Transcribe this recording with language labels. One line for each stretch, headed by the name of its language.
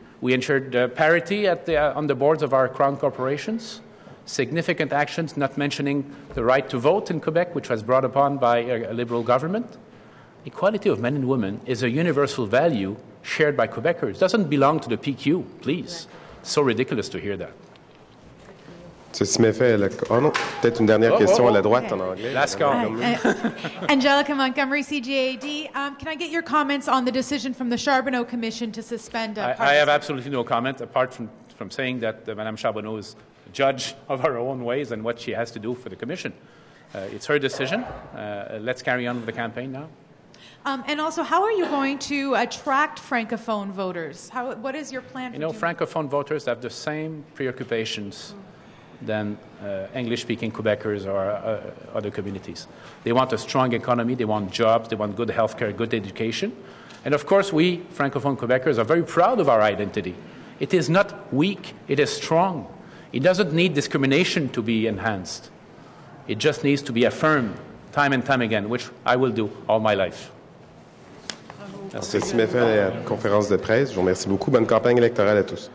English: We ensured parity on the boards of our crown corporations. Significant actions, not mentioning the right to vote in Quebec, which was brought upon by a Liberal government. Equality of men and women is a universal value shared by Quebecers. It doesn't belong to the PQ, please. It's so ridiculous to hear that.
French: Ceci m'est fait. Oh non, peut-être une dernière question à la droite en anglais.
English: Last call. Angelica Montgomery, CJAD. Can I get your comments on the decision from the Charbonneau Commission to suspend? I have absolutely no comment apart from saying that Mme Charbonneau is a judge of her own ways and what she has to do for the Commission. It's her decision. Let's carry on with the campaign now. And also, how are you going to attract Francophone voters? What is your plan for doing? Francophone voters have the same preoccupations than English-speaking Quebecers or other communities. They want a strong economy, they want jobs, they want good health care, good education. And of course, we, Francophone Quebecers, are very proud of our identity. It is not weak, it is strong. It doesn't need discrimination to be enhanced. It just needs to be affirmed time and time again, which I will do all my life.
French: Ceci met fin à la conférence de presse. Je vous remercie beaucoup. Bonne campagne électorale à tous.